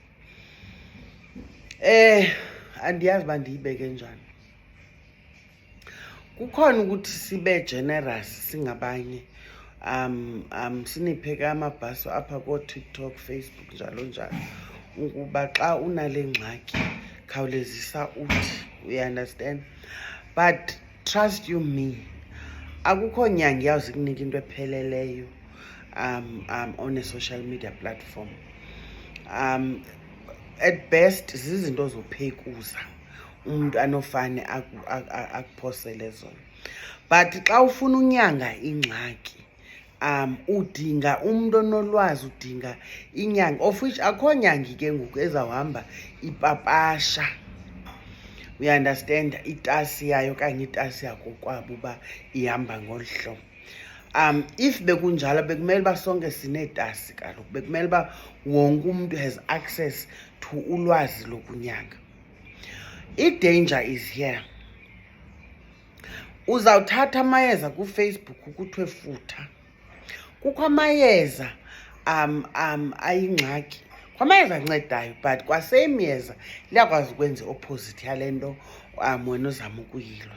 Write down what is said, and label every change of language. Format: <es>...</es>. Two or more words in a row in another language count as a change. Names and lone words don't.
<xh>Andiyazi uba ndiyibeke njani. Kukhona ukuthi sibe generous singabanye, sinipheke amabhaso apha kooTikTok, Facebook njalo njalo, ukuba xa unale ngxaki khawulezisa uthi,</xh> <en>you understand. But trust you me,</en> <xh>akukho nyanga iyawuze kunika into epheleleyo</xh> <en>on a social media platform. At best</en> <xh>zizinto zophekuza umuntu anofane akuphosele zona. But xa ufuna unyanga ingxaki udinga umuntu onolwazi, udinga inyanga, of which akho nyangi ke ngoku ezawuhamba ipapasha,</xh> <en>we understand,</en> <xh>itasi yayo okanye itasi yakokwabo uba ihamba ngolu hlobo. If bekunjalo bekumele uba sonke sineetasi kaloku, bekumele uba wonke umuntu</xh> <en>has access to</en> <xh>ulwazi lokunyanga.</xh> <en>I-danger is here.</en> <xh>Uzawuthatha amayeza kuFacebook kuthiwe futha. Kukho amayeza ayingxaki, kwamayeza ancedayo, but kwasemyeza liyakwazi ukwenza i-opposite yale nto wena uzama ukuyilwa.</xh>